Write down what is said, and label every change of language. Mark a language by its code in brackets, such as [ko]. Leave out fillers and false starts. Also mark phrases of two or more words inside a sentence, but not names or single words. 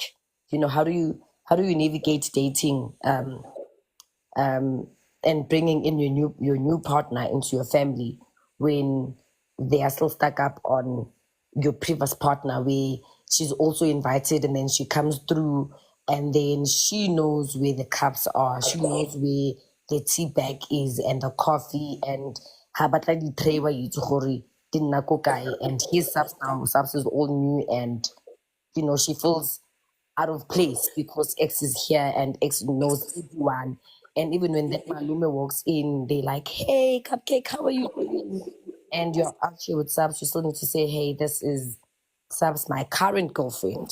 [en] You know, how do you navigate dating and bringing in your new partner into your family when they are still stuck up on your previous partner, where she's also invited and then she comes through and then she knows where the cups are, she knows where the tea bag is and the coffee, and [tn] ha batla di-tray wa itse gore di nna ko kae, [en] and his subs is all new, and she feels out of place because X is here and X knows everyone. And even when that Malume walks in, they like, hey, Cupcake, how are you doing? And you're actually with Subs, you still need to say, hey, this is Subs, my current girlfriend.